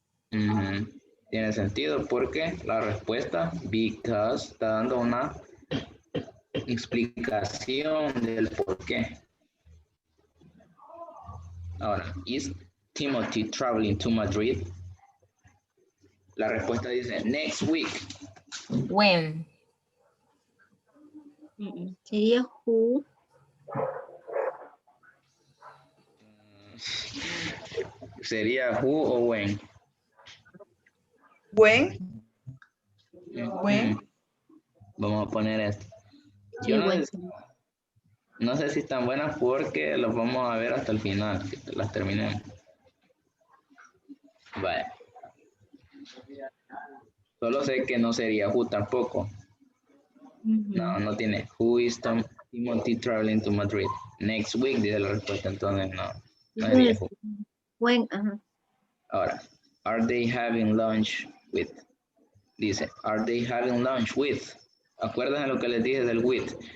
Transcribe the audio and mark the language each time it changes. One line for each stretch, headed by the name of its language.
Spanish: Tiene sentido porque la respuesta because está dando una explicación del por qué.
English: Ahora, is Timothy traveling to Madrid?
Spanish: La respuesta dice
English: next week. When?
Spanish: Sería who. Sería who o when.
English: When? When?
Spanish: Vamos a poner esto. Sí, Yo
English: when.
Spanish: no sé si están buenas porque los vamos a ver hasta el final, que las terminemos. Vale. Solo sé que no sería who tampoco. No tiene.
English: Who is Timothy traveling to Madrid? Next week,
Spanish: dice la respuesta, entonces no sería who.
English: When, Ahora, are they having lunch with? Dice, are they having lunch with?
Spanish: ¿Acuerdan de lo que les dije del with?